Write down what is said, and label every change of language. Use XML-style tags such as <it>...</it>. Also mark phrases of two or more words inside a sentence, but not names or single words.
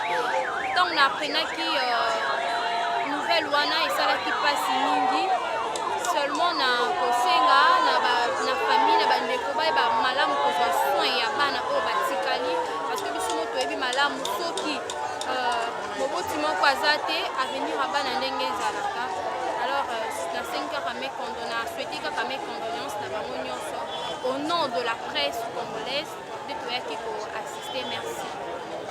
<ln>ntango na aprenaki nouvelle wana esalaki pasi mingi seulement na kosenga na famille na bandeko bayeba malamu kozwa soin ya bana oyo batikali</ln> <fr>parce que</fr> <ln>biso mo toyebi malamu soki moboti moko aza te avenir ya bana ndenge ezalaka alors nasengi kaka souhaité kaka</ln> <fr>mes condoléances</fr> <ln>na bango nyonso</ln> <fr>au nom de la presse congolaise</fr> <ln>nde toyaki koassiste merci.</ln>